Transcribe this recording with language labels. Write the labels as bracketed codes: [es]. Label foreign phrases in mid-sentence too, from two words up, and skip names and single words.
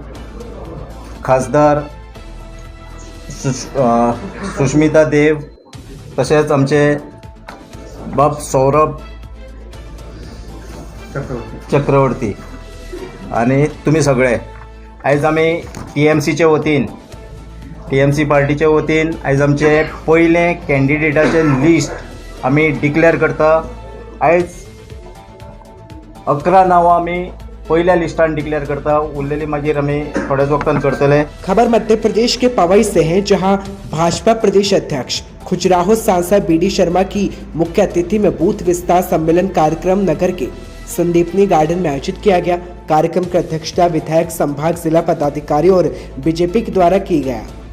[kok] खासदार सुष्मिता देव, तसेच आमचे बाब सौरभ चक्रवर्ती आणि तुम्ही सगळे आयज आमी TMCचे वतीन, TMC पार्टीचे वतीन आयज आमचे पयले कॅन्डिडेटाचे लिस्ट आमी डिक्लेअर करता। आयज 11 नांवां आमी पहल्या लिस्टान डिक्लेअर करता, उरलेली मागीर आमी थोड्याच वक्तान करतले। [hi] खबर मध्य प्रदेश के पवई से है, जहां भाजपा प्रदेश अध्यक्ष खजुराहो सांसद BD शर्मा की मुख्य अतिथि में बूथ विस्तार सम्मेलन कार्यक्रम नगर के संदीपनी गार्डन में आयोजित किया गया। कार्यक्रम की अध्यक्षता विधायक संभाग जिला पदाधिकारी और बीजेपी के द्वारा की गया।